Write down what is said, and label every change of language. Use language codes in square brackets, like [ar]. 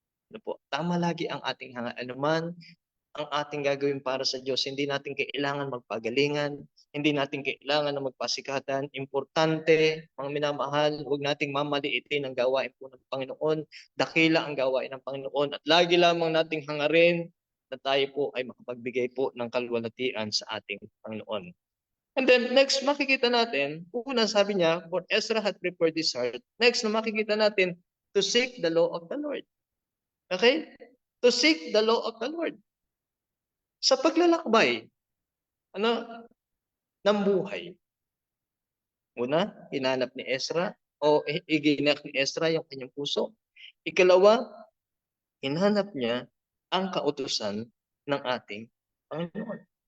[tl] Ano po, tama lagi ang ating hanga. Anuman ang ating gagawin para sa Diyos, hindi natin kailangan magpagalingan, hindi natin kailangan na magpasikatan. Importante, mga minamahal, huwag nating mamaliitin ang gawain po ng Panginoon. Dakila ang gawain ng Panginoon at lagi lamang nating hangarin na tayo po ay makapagbigay po ng kalwalhatian sa ating Panginoon. [en] And then next [tl] makikita natin, una sabi niya, [en] for Ezra had prepared his heart. Next [tl] na makikita natin, [en] to seek the law of the Lord. Okay? To seek the law of the Lord. [tl] Sa paglalakbay, ano, ng buhay. Una, hinanap ni Ezra o iginak ni Ezra yung kanyang puso. Ikalawa, hinanap niya ang kautusan ng ating Panginoon.